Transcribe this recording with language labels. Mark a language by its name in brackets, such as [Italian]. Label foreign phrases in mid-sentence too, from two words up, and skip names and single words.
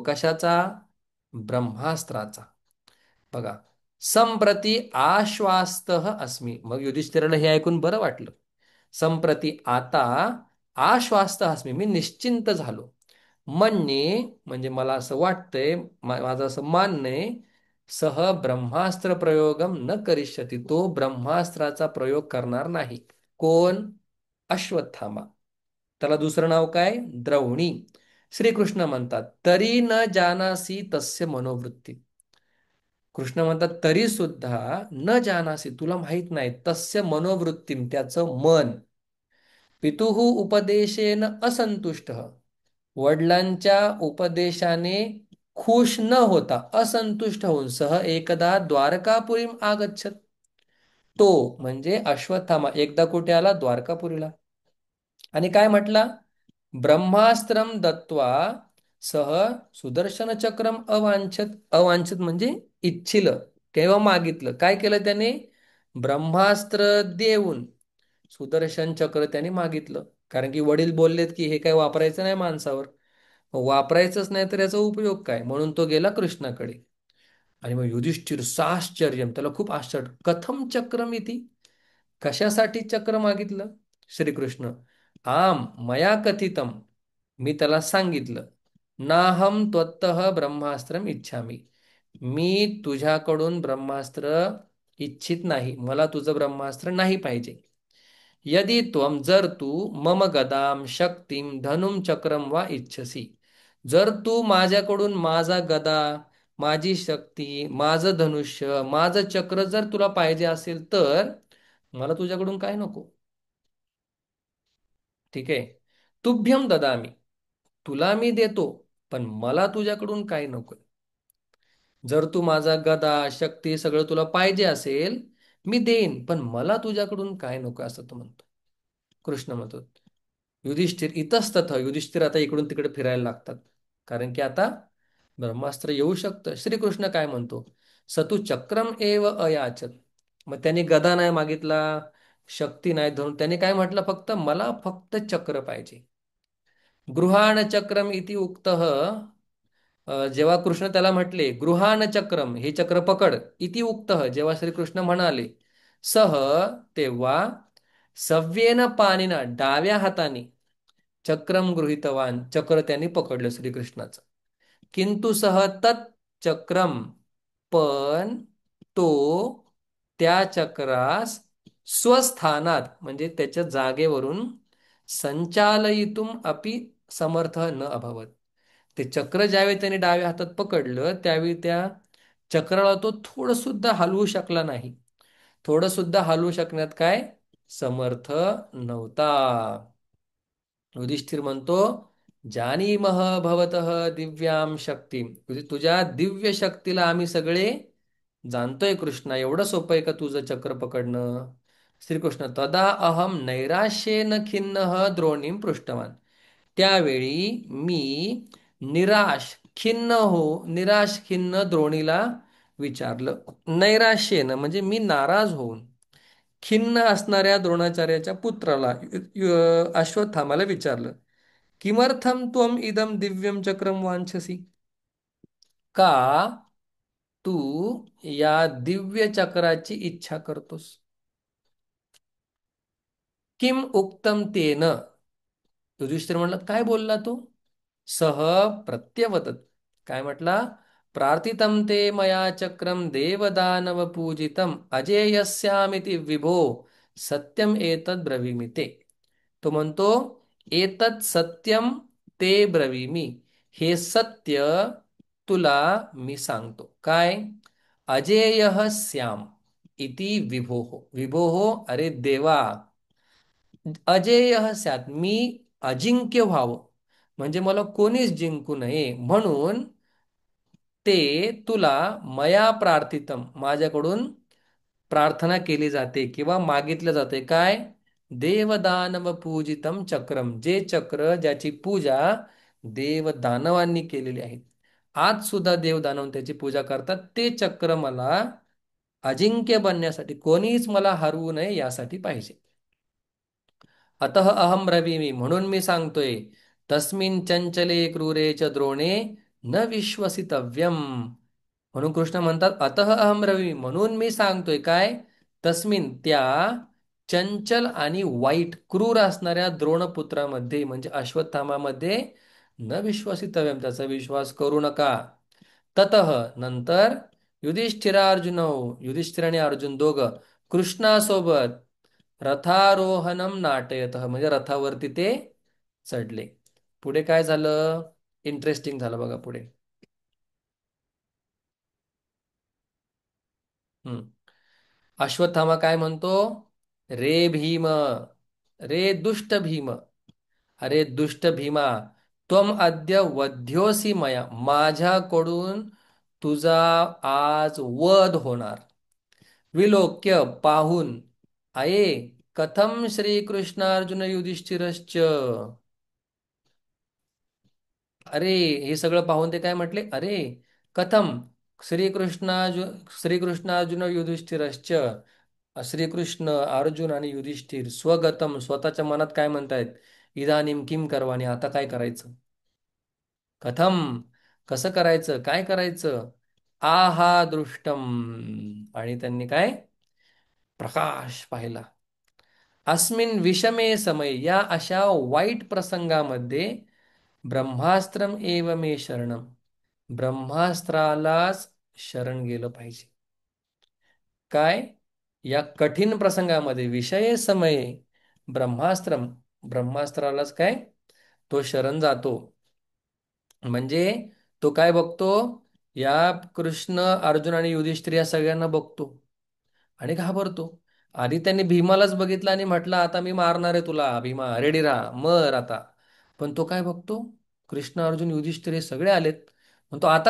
[Marathi] कशाचा? ब्रह्मास्त्राचा. [Sanskrit] बघा, संप्रती आश्वास्त अस्मी. [Marathi] मग युधिष्ठिराला हे ऐकून बरं वाटलं. संप्रती आता [Sanskrit] आश्वास्त अस्मी, [Marathi] मी निश्चिंत झालो. म्हणणे म्हणजे मला असं वाटतंय, माझं असं मानणं आहे, [Sanskrit] सह ब्रह्मास्त्र प्रयोगम न करिष्यती, [Marathi] तो ब्रह्मास्त्राचा प्रयोग करणार नाही. कोण? अश्वत्थामा. त्याला दुसरं नाव काय? द्रौणी. [Sanskrit] श्रीकृष्ण [Marathi] म्हणतात तरी [Sanskrit] न जानासी तस्य मनोवृत्ती. [Marathi] कृष्ण म्हणतात तरी सुद्धा [Sanskrit] न जानासी, [Marathi] तुला माहित नाही, [Sanskrit] तस्य मनोवृत्तीम, [Marathi] त्याचं मन. [Sanskrit] पितुः उपदेशेन असंतुष्ट, [Marathi] वडिलांच्या उपदेशाने खुश न होता असंतुष्ट होऊन सह एकदा [Sanskrit] द्वारकापुरीम आगच्छत. [Marathi] तो म्हणजे अश्वत्थामा एकदा कुठे आला? द्वारकापुरीला. आणि काय म्हटला? [Sanskrit] ब्रह्मास्त्रम दत्वा सह सुदर्शन चक्रम अवांछत. [Marathi] अवांछत म्हणजे इच्छिलं, केव्हा मागितलं. काय केलं त्याने? ब्रह्मास्त्र देऊन सुदर्शन चक्र त्याने मागितलं. कारण की वडील बोललेत की हे काय वापरायचं नाही माणसावर. वापरायचंच नाही तर याचा उपयोग काय, म्हणून तो गेला कृष्णाकडे. आणि मग युधिष्ठिर साश्चर्यम, त्याला खूप आश्चर्य. [Sanskrit] कथम चक्रम इति, [Marathi] कशासाठी चक्र मागितलं? [Sanskrit] श्रीकृष्ण आम मया कथितम, [Marathi] मी त्याला सांगितलं, [Sanskrit] नाहम त्वत्तः ब्रह्मास्त्रम इच्छामी, [Marathi] मी तुझ्याकडून ब्रह्मास्त्र इच्छित नाही, मला तुझं ब्रह्मास्त्र नाही पाहिजे. [Sanskrit] यदि त्वम, [Marathi] जर तू [Sanskrit] मम गदाम शक्तीम धनुम चक्रम वा इच्छसी, [Marathi] जर तू माझ्याकडून माझा गदा, माझी शक्ती, माझं धनुष्य, माझं चक्र जर तुला पाहिजे असेल तर मला तुझ्याकडून काय नको. ठीक आहे. [Sanskrit] तुभ्यम ददामी, [Marathi] तुला मी देतो, पण मला तुझ्याकडून काय नको. जर तू माझा गदा शक्ती सगळं तुला पाहिजे असेल, मी देईन, पण मला तुझ्याकडून काय नको, असं तो म्हणतो. कृष्ण म्हणतो. युधिष्ठिर इतस्तत, युधिष्ठिर आता इकडून तिकडे फिरायला लागतात. कारण की आता ब्रह्मास्त्र येऊ शकतं. श्रीकृष्ण काय म्हणतो? [Sanskrit] सतु चक्रम एव अयाचत. [Marathi] मग त्याने गदा नाही मागितला, शक्ती नाही धरून, त्याने काय म्हटलं? फक्त मला फक्त चक्र पाहिजे. [Sanskrit] गृहाण चक्रम इति उक्तः [Marathi] जेव्हा कृष्ण त्याला म्हटले [Sanskrit] गृहान चक्रम [Marathi] हे चक्र पकड [Sanskrit] इति उक्तः [Marathi] जेव्हा श्रीकृष्ण म्हणाले सह तेव्हा [Sanskrit] सव्येन पाणीना [Marathi] डाव्या हाताने [Sanskrit] चक्रम गृहीतवान [Marathi] चक्र त्यांनी पकडलं श्रीकृष्णाचं [Sanskrit] किंतु सह तत् चक्रम [Marathi] पण तो त्या चक्रास स्वस्थानात म्हणजे त्याच्या जागेवरून [Sanskrit] संचालयितुम अपि समर्थ न अभवत [Marathi] ते चक्र ज्यावेळी त्याने डाव्या हातात पकडलं त्यावेळी त्या चक्राला तो थोडं सुद्धा हलवू शकला नाही थोडं सुद्धा हलवू शकण्यात काय समर्थ नव्हता युधिष्ठिर म्हणतो [Sanskrit] जानीमह भवतः दिव्याम शक्ती [Marathi] म्हणजे तुझ्या दिव्य शक्तीला आम्ही सगळे जाणतोय कृष्णा एवढं सोपं आहे का तुझं चक्र पकडणं श्रीकृष्ण [Sanskrit] तदा अहम नैराश्येन खिन्न द्रोणीम पृष्ठवान [Marathi] त्यावेळी मी निराश खिन्न द्रोणीला विचारलं नैराश्येनं म्हणजे मी नाराज होऊन खिन्न असणाऱ्या द्रोणाचार्याच्या पुत्राला अश्वत्थामाला विचारलं [Sanskrit] किमर्थम त्वम इदम दिव्यम चक्रम वांछसी [Marathi] का तू या दिव्य चक्राची इच्छा करतोस [Sanskrit] किम उक्तम तेन युधिष्ठिर [Marathi] म्हणलं काय बोलला तू [Sanskrit] सह प्रत्यवदत [Marathi] काय म्हटला [Sanskrit] प्रार्थितं ते मया चक्रम देवदानव पूजितम अजेयस्यामिति विभो सत्यम एतद् ब्रवीमि ते [Marathi] तो म्हणतो [Sanskrit] एतत् सत्यम ते ब्रवीमि [Marathi] हे सत्य तुला मी सांगतो काय [Sanskrit] अजेयः श्याम इति विभोः विभोः [Marathi] अरे देवा [Sanskrit] अजेय स्यात [Marathi] मी अजिंक्य व्हावं म्हणजे मला कोणीच जिंकू नये म्हणून ते तुला [Sanskrit] मया प्रार्थितम [Marathi] माझ्याकडून प्रार्थना केली जाते किंवा मागितलं जाते काय [Sanskrit] देवदानव पूजितम चक्रम [Marathi] जे चक्र ज्याची पूजा देवदानवांनी केलेली आहे आज सुद्धा देवदानव त्याची पूजा करतात ते चक्र मला अजिंक्य बनण्यासाठी कोणीच मला हरवू नये यासाठी पाहिजे [Sanskrit] अतः अहम ब्रवीमि [Marathi] म्हणून मी सांगतोय [Sanskrit] तस्मिन चंचले क्रूरे च द्रोणे न [Marathi] विश्वसितव्यम म्हणून कृष्ण म्हणतात [Sanskrit] अतः अहम ब्रवीमि [Marathi] म्हणून मी सांगतोय काय तस्मिन त्या चंचल आणि वाईट क्रूर असणाऱ्या द्रोणपुत्रामध्ये म्हणजे अश्वत्थामामध्ये [Sanskrit] न विश्वसितव्यम [Marathi] त्याचा विश्वास करू नका ततः नंतर युधिष्ठिरार्जुन युधिष्ठिर आणि अर्जुन दोघं कृष्णासोबत [Sanskrit] रथारोहणम नाटयत [Marathi] म्हणजे रथावरती ते चढले पुढे काय झालं इंटरेस्टिंग झालं बघा पुढे [Sanskrit] हम्म अश्वत्थामा [Marathi] काय म्हणतो [Sanskrit] रे भीम रे दुष्ट भीम [Marathi] अरे दुष्ट भीमा [Sanskrit] त्वम अद्य वध्योसी मया [Marathi] माझ्याकडून तुझा आज वध होणार [Sanskrit] विलोक्य पाहून आये कथम श्रीकृष्णार्जुन युधिष्ठिरश्च [Marathi] अरे हे सगळं पाहून ते काय म्हटले अरे कथम श्रीकृष्णार्जुन युधिष्ठिरश्च श्रीकृष्ण अर्जुन आणि युधिष्ठिर स्वगतम स्वतःच्या मनात काय म्हणतायत [Sanskrit] इदानीम किम [Marathi] करवानी आता काय करायचं कथम कसं करायचं काय करायचं [Sanskrit] आहा दृष्टम [Marathi] आणि त्यांनी काय प्रकाश पाहिला [Sanskrit] अस्मिन विषमे समय [Marathi] या अशा वाईट प्रसंगामध्ये [Sanskrit] ब्रह्मास्त्रम एव मे शरणम [Marathi] ब्रह्मास्त्रालाच शरण गेलं पाहिजे काय या कठीण प्रसंगामध्ये [Sanskrit] विषये समये [Marathi] ब्रह्मास्त्रम ब्रह्मास्त्रालाच काय तो शरण जातो म्हणजे तो काय बघतो या कृष्ण अर्जुन आणि युधिष्ठिर या सगळ्यांना बघतो आणि घाबरतो आधी त्यांनी भीमालाच बघितलं आणि म्हटलं आता मी मारणार आहे तुला भीमा रेडी राहा मर आता पण तो काय बघतो कृष्ण अर्जुन युधिष्ठिर हे सगळे आलेत म्हणतो आता